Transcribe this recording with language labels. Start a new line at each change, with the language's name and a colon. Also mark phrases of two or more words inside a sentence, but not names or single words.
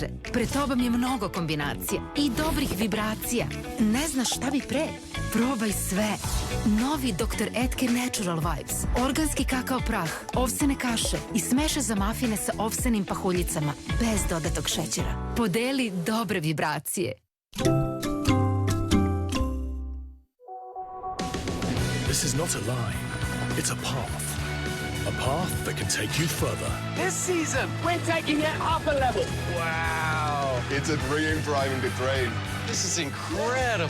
Serbian: Pred tobom je mnogo kombinacija i dobrih vibracija. Ne znaš šta bi pre? Probaj sve. Novi Dr. Edgar Natural Vibes. Organski kakao prah, ovsene kaše i smeše za mafine sa ovsenim pahuljicama. Bez dodatog šećera. Podeli dobre vibracije.
English: This is not a line. It's a path. A path that can take you further. This season, we're taking it up a level. Wow. It's a dream driving the train. This is incredible.